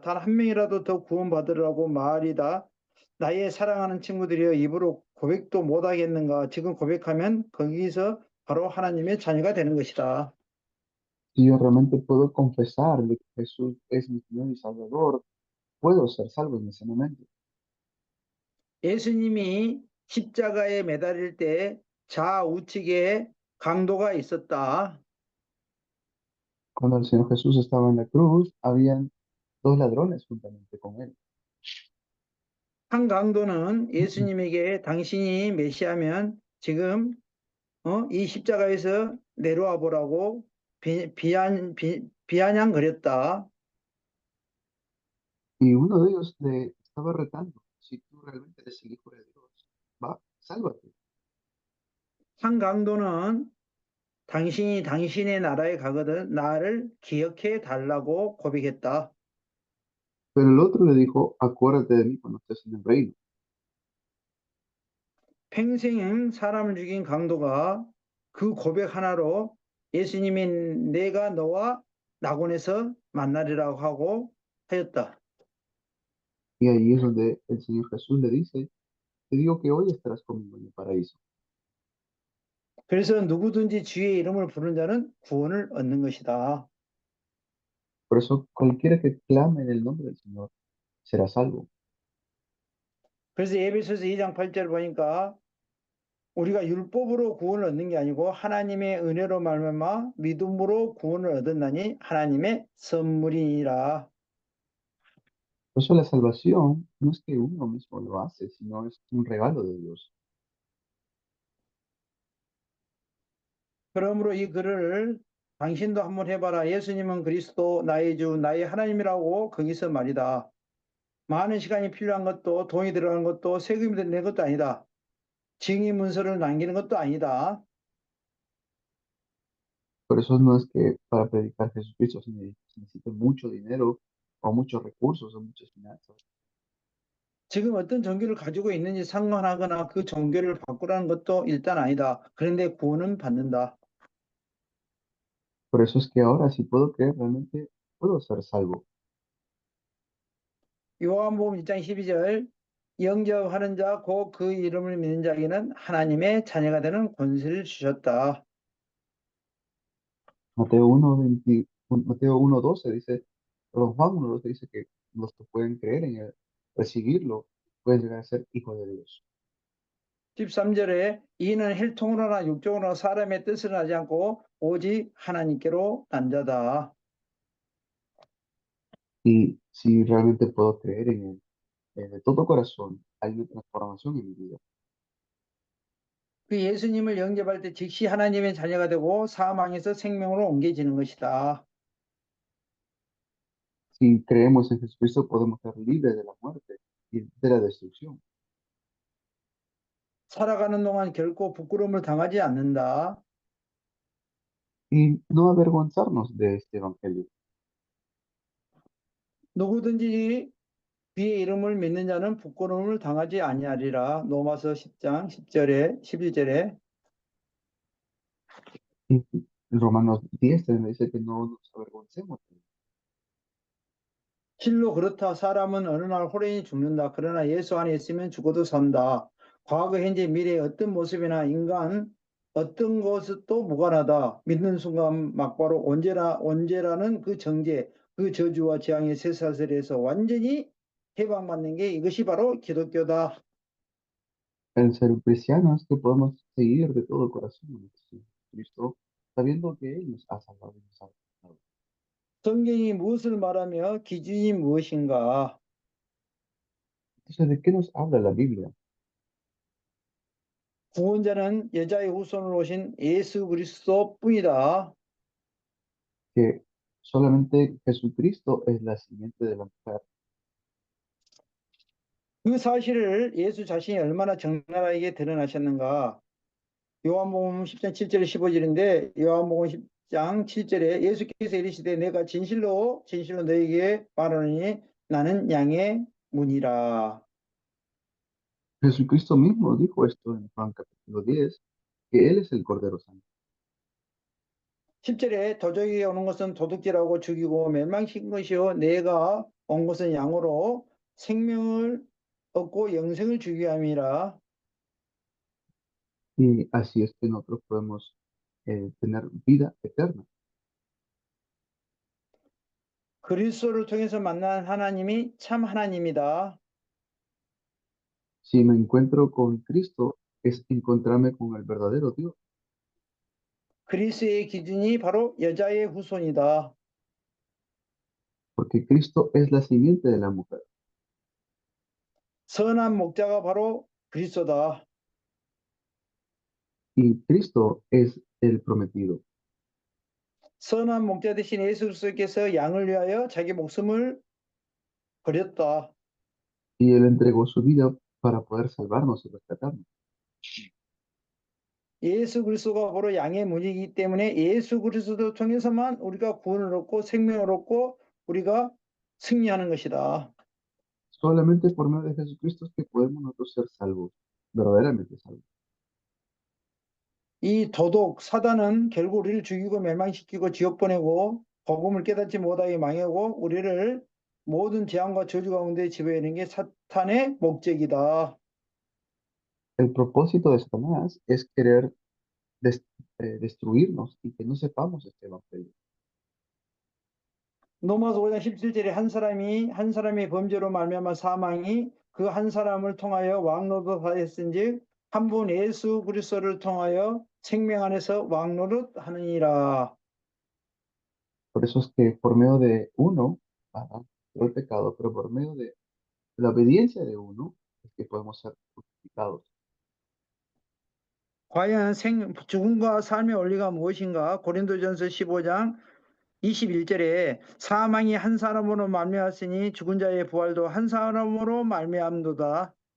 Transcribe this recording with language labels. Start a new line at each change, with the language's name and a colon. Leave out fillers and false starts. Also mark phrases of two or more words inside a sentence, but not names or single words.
Korean: 단 한 명이라도 더 구원받으라고 말이다. 나의 사랑하는 친구들이여 입으로 고백도 못하겠는가. 지금 고백하면 거기서 바로 하나님의 자녀가 되는 것이다.
Spanish: Si yo realmente puedo confesar de que Jesús es mi Señor y Salvador, puedo ser salvo en ese momento.
Korean: 예수님이 십자가에 매달릴 때 좌우측에 강도가 있었다.
Spanish: Cuando el Señor Jesús estaba en la cruz, habían dos ladrones juntamente con él.
Korean: 한 강도는 예수님에게 당신이 메시아면 지금 이 십자가에서 내려와 보라고 비아냥거렸다.
Spanish: Y uno de ellos le estaba retando, si tú realmente eres el Hijo de Dios, va, sálvate.
Korean: 한 강도는 당신이 당신의 나라에 가거든 나를 기억해 달라고 고백했다.
Spanish: Pero el otro le dijo, acuérdate de mí cuando estés en el reino.
Korean: 평생 사람을 죽인 강도가 그 고백 하나로 예수님이 내가 너와 낙원에서 만나리라고 하고 하였다.
Spanish: Y ahí es donde el Señor Jesús le dice, te digo que hoy estarás conmigo en el paraíso.
Korean: 그래서 누구든지 주의 이름을 부르는 자는 구원을 얻는 것이다.
Spanish: Por eso cualquiera que clame en el nombre del Señor será salvo.
Korean: 그래서 에베소서 2장 8절 보니까 우리가 율법으로 구원을 얻는 게 아니고 하나님의 은혜로 말미암아 믿음으로 구원을 얻었나니 하나님의 선물이니라.
Spanish: Por eso la salvación no es que uno mismo lo hace, sino es un regalo de Dios.
Korean: 그러므로 이 글을 당신도 한번 해봐라. 예수님은 그리스도 나의 주 나의 하나님이라고 거기서 말이다. 많은 시간이 필요한 것도 돈이 들어가는 것도 세금이 내는 것도 아니다. 증인 문서를 남기는 것도 아니다.
Spanish: Por eso no es que para predicar Jesucristo se necesite mucho dinero o muchos recursos o muchas finanzas.
Korean: 지금 어떤 종교를 가지고 있는지 상관하거나 그 종교를 바꾸라는 것도 일단 아니다. 그런데 구원은 받는다.
Spanish: Por eso es que ahora si puedo creer, realmente puedo ser salvo.
Korean: 요한복음 1장 12절 영접하는 자 곧 그 이름을 믿는 자에게는 하나님의 자녀가 되는 권세를 주셨다.
Spanish: Mateo 1:20 Mateo 1:12 dice, perdón, Juan 1:12 dice que los que pueden creer en él, recibirlo, pueden llegar a ser hijos de Dios.
Korean: 13절에 이는 혈통으로나 육적으로나 사람의 뜻을 하지 않고 오직 하나님께로 난 자다.
Spanish: Y si realmente puedo creer en él, de todo corazón, hay una transformación en mi vida.
Korean: 그 예수님을 영접할 때 즉시 하나님의 자녀가 되고 사망에서 생명으로 옮겨지는 것이다.
Spanish: Si creemos en Jesucristo, podemos ser libres de la muerte y de la destrucción.
Korean: 살아가는 동안 결코 부끄러움을 당하지 않는다.
Spanish: Y no avergonzarnos de este evangelio.
Korean: 누구든지 그의 이름을 믿는 자는 부끄러움을 당하지 아니하리라. 로마서 10장 10절에 11절에
Spanish: Y en Romanos 10 también dice que no nos avergoncemos.
Korean: 실로 그렇다. 사람은 어느 날 호련히 죽는다. 그러나 예수 안에 있으면 죽어도 산다. 과거, 현재, 미래의 어떤 모습이나 인간 어떤 것도 무관하다. 믿는 순간 막바로 언제라는 그 정죄, 그 저주와 재앙의 쇠사슬에서 완전히 해방받는 게 이것이 바로 기독교다.
Spanish: El ser cristiano es que podemos seguir de todo corazón a nuestro Señor Jesucristo, sabiendo que Él nos ha salvado y nos ha perdonado.
Korean: 성경이 무엇을 말하며 기준이 무엇인가?
Spanish: Entonces, ¿de qué nos habla la Biblia?
Korean: 구원자는 여자의 후손으로 오신 예수 그리스도뿐이다.
Spanish: Que solamente Jesucristo es la simiente de la mujer.
Korean: 그 사실을 예수 자신이 얼마나 적나라하게 드러나셨는가? 요한복음 10장 7절 15절인데 요한복음 10장 7절에 예수께서 이르시되 내가 진실로 진실로 너에게 말하노니 나는 양의 문이라.
Spanish: Jesucristo mismo dijo esto en Juan capítulo 10, que Él es el Cordero Santo.
Korean: 10절에 도적이 오는 것은 도둑질하고 죽이고 멸망시킨 것이요 내가 온 것은 양으로 생명을 얻고 영생을 주기 위함이라.
Spanish: Y así es que nosotros podemos tener vida eterna.
Korean: 그리스도를 통해서 만난 하나님이 참 하나님이다.
Spanish: Si me encuentro con Cristo, es encontrarme con el verdadero Dios,
Korean: 그리스도의 기준이 바로 여자의 후손이다.
Spanish: porque Cristo es la simiente de la mujer.
Korean: 선한 목자가 바로 그리스도다.
Spanish: y Cristo es el prometido.
Korean: 선한 목자 대신 예수 그리스도께서 양을 위하여 자기 목숨을 버렸다.
Spanish: Y Él entregó su vida para poder salvarnos y rescatarnos.
Korean: 예수 그리스도가 바로 양의 문이기 때문에 예수 그리스도 통해서만 우리가 구원을 얻고 생명을 얻고 우리가 승리하는 것이다.
Spanish: Solamente por medio de Jesucristo es que podemos nosotros ser salvos, verdaderamente salvos.
Korean: 이 도독 사단은 결국 우리를 죽이고 멸망시키고 지옥 보내고 복음을 깨닫지 못하게 망하고 우리를 모든 재앙과 저주 가운데 지배하는 게 사탄의 목적이다.
Spanish: El propósito de Satanás es querer destruirnos y que no sepamos este evangelio.
Korean: 로마서 5장 17절에 한 사람이 범죄로 말미암아 사망이 그 한 사람을 통하여 왕노릇하였은즉 한 분 예수 그리스도를 통하여 생명 안에서 왕노릇하느니라.
Spanish: Por eso es que por medio de uno, Adán, entró el pecado, pero por medio de la obediencia de uno es que podemos ser justificados.
Korean: 과연 죽음과 삶의 원리가 무엇인가? 고린도전서 15장 21절에 사망이 한 사람으로 말미암았으니 죽은 자의 부활도 한 사람으로 말미암도다.